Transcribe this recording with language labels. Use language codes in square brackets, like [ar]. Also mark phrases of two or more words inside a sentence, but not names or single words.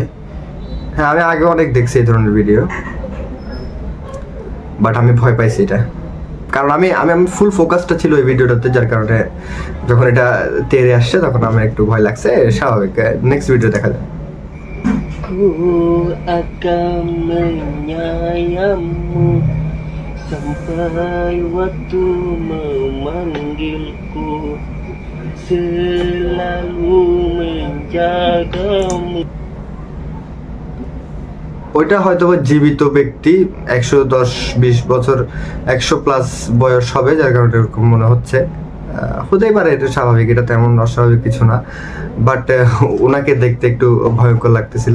[bn] হ্যাঁ আমি আগে অনেক দেখছি এই ধরনের ভিডিও, বাট আমি ভয় পাইছি এটা। কারণ আমি আমি আমি ফুল ফোকাসটা ছিল এই ভিডিওটাতে, যার কারণে যখন এটা তেরে আসছে তখন আমার একটু ভয় লাগছে, স্বাভাবিক। [en] next video [bn] দেখা যায়। [id] Ku akan menyayangimu sampai waktu memanggilku, selalu menjagamu. [bn] ওইটা হয়তো বা জীবিত ব্যক্তি, 110-20 বছর 100+ বয়স হবে, যার কারণে এরকম মনে হচ্ছে। হতেই পারে, এটা স্বাভাবিক, এটা তেমন অস্বাভাবিক কিছু না, বাট ওনাকে দেখতে একটু ভয়ঙ্কর লাগতেছিল।